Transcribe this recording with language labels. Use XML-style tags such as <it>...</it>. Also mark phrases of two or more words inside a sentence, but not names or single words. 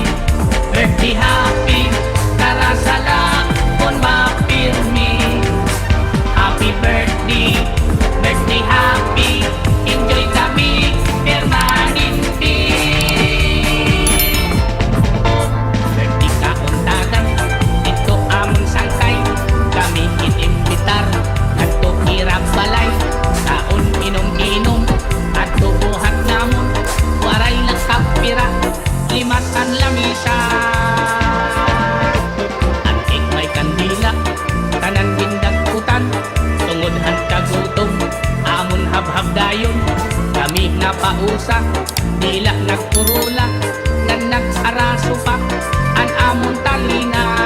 <en>birthday happy</en> <war>Karasala kung mapirmi</war> <en>Happy birthday, birthday happy Enjoy</en> <war>kami permanente Birthday kauntagan, ito aming sangkay Kami inimbitar, nagto hirap balay Taon inom-inom, at tubuhan namon Waray lang kapira Limasan lamisa At ikmay kandila Tanan gindagkutan Tungod kagutom Amon habhab dayon Kami napausa Dila nagpurula Nan nag-araso pa An amon talina</war>